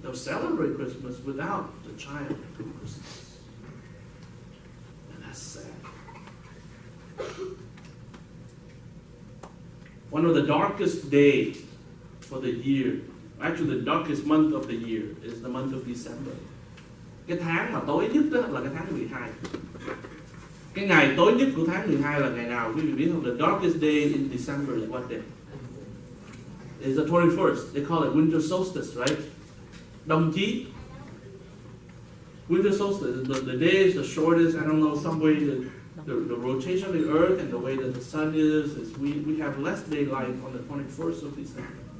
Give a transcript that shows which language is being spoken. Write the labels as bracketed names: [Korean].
[English] They'll celebrate Christmas without the child of Christmas. And that's sad. One of the darkest days for the year, actually the darkest month of the year, is the month of December. [Vietnamese] Cái tháng mà tối nhất đó là cái tháng 12. Cái ngày tối nhất của tháng 12 là ngày nào? Quý vị biết không? [English] The darkest day in December is what day? It's the 21st. They call it winter solstice, right? [Vietnamese] Đông chí. [English] Winter solstice. The day is the shortest. I don't know, some way the rotation of the earth and the way that the sun is we have less daylight on the 21st of December.